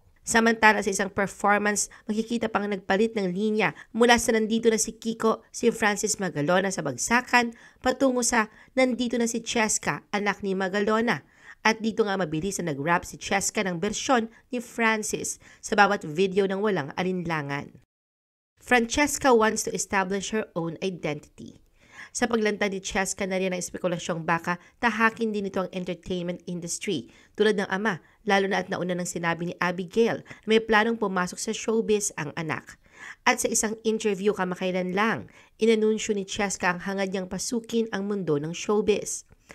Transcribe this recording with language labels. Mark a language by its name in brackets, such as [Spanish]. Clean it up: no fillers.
[Filipino] Samantala sa isang performance, makikita pang nagpalit ng linya mula sa nandito na si Kiko, si Francis Magalona sa Bagsakan, patungo sa nandito na si Cheska, anak ni Magalona. At dito nga mabilis na nag-rap si Cheska ng bersyon ni Francis sa bawat video ng walang alinlangan. [English] Francesca wants to establish her own identity. [Filipino] Sa paglantad ni Cheska na rin ang espekulasyong baka tahakin din ito ang entertainment industry tulad ng ama, lalo na at nauna nang sinabi ni Abigail na may planong pumasok sa showbiz ang anak. At sa isang interview kamakailan lang, inanunsyo ni Cheska ang hangad niyang pasukin ang mundo ng showbiz.